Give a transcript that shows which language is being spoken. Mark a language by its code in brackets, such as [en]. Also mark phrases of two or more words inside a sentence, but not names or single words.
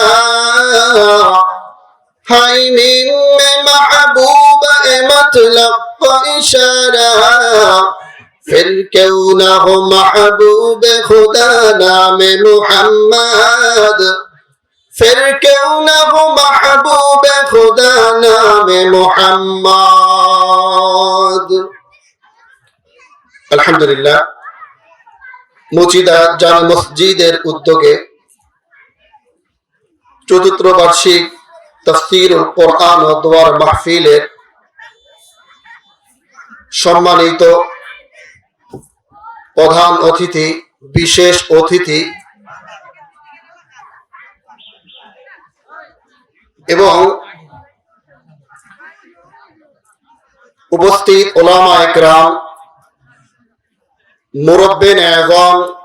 [ur] ہے میم میں محبوب مطلق تو اشارہ پھر کیوں نہ ہو محبوب خدا نام محمد پھر کیوں نہ ہو محبوب خدا نام [bn] محمد আলহামদুলিল্লাহ মুচিদা জামে মসজিদের উদ্যোগে চতুর্থ বার্ষিক তাফসীরুল কোরআন ও দোয়ার মাহফিলের সম্মানিত প্রধান অতিথি বিশেষ অতিথি এবং উপস্থিত উলামা একরাম মুরব্বিন আযম